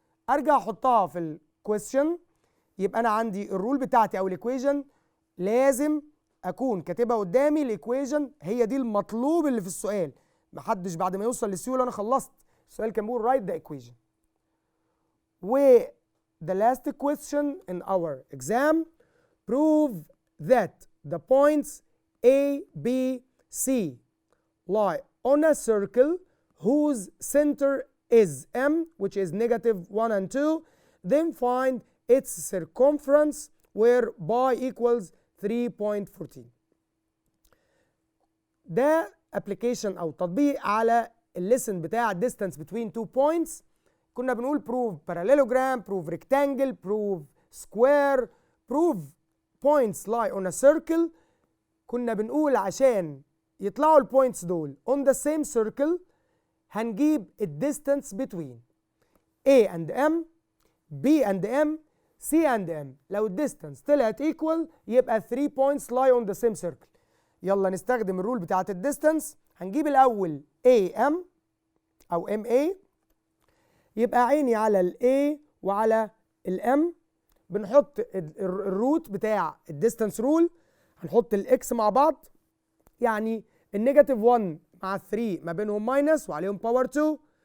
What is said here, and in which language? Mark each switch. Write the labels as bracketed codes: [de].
[ar] ارجع احطها في الكويستشن، يبقى انا عندي الرول بتاعتي او الايكويشن لازم اكون كاتبها قدامي. الايكويشن هي دي المطلوب اللي في السؤال، محدش بعد ما يوصل للسي انا خلصت السؤال كان بيقول [en] write the equation. و the last question in our exam prove that the points A, B, C lie on a circle whose center is M, which is -1 and 2. Then find its circumference where pi equals 3.14. [ar] ده application او تطبيق على الليسن بتاع [en] distance between two points. [ar] كنا بنقول [en] prove parallelogram, prove rectangle, prove square, prove points lie on a circle. [ar] كنا بنقول عشان يطلعوا البوينتس دول [en] on the same circle [ar] هنجيب الديستانس [en] between A and M, B and M, C and M. [ar] لو الديستانس طلعت [en] equal يبقى 3 points lie on the same circle. [ar] يلا نستخدم الرول بتاعت الديستانس. هنجيب الأول AM أو MA، يبقى عيني على ال A وعلى ال M. بنحط الروت بتاع الديستانس رول، هنحط الإكس مع بعض، يعني النيجاتيف 1 مع 3 ما بينهم ماينس وعليهم باور 2.